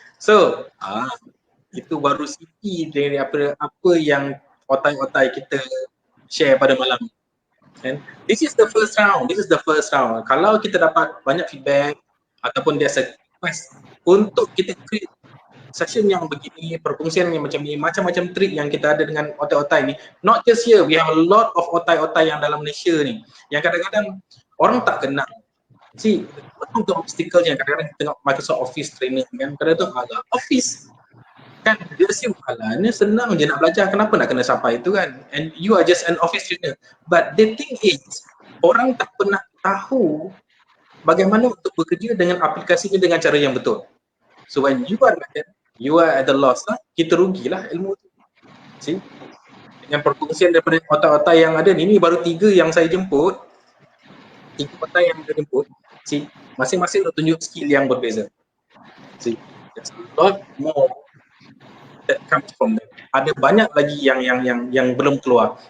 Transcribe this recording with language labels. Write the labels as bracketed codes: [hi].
[ms] So, itu baru sikit dari apa yang otai-otai kita share pada malam ni. [en] And this is the first round. [ms] Kalau kita dapat banyak feedback ataupun [en] there's a request [ms] untuk kita create session yang begini, perkongsian yang macam ni, macam-macam trik yang kita ada dengan otai-otai ni. [en] Not just here, we have a lot of otai-otai [ms] yang dalam Malaysia ni. Yang kadang-kadang orang tak kenal. See, untuk obstacle yang kadang-kadang tengok Microsoft Office trainer kan, kadang-kadang agak Office kan dia assume ni senang je nak belajar, kenapa nak kena sampai itu kan, [en] and you are just an office trainer. But the thing is, [ms] orang tak pernah tahu bagaimana untuk bekerja dengan aplikasi ni dengan cara yang betul. [en] So when you are like that, you are at the loss lah, [ms] kita rugilah ilmu tu. See, dengan perkongsian daripada otak-otak yang ada ni baru 3 yang saya jemput, 3 otak yang saya jemput. See, masing-masing dah tunjuk skill yang berbeza. [en] See, there's a lot more that comes from them. [ms] Ada banyak lagi yang belum keluar.